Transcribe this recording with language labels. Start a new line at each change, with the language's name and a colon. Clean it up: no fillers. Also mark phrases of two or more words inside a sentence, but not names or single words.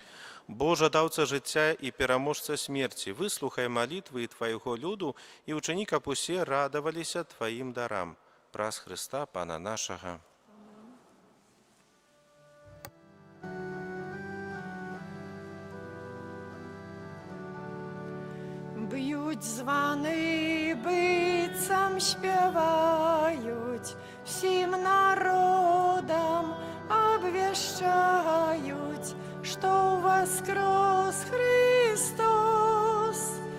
Belarusian: Божа, даўца жыцця і пераможца смерці, выслухай малітвы Твайго люду і ўчыні, каб усе радаваліся Тваім дарам. Праз Хрыста, Пана нашага.
Ukrainian: Б'ють звани, бицям співають, всім народам обвіщають, що воскрес Христос.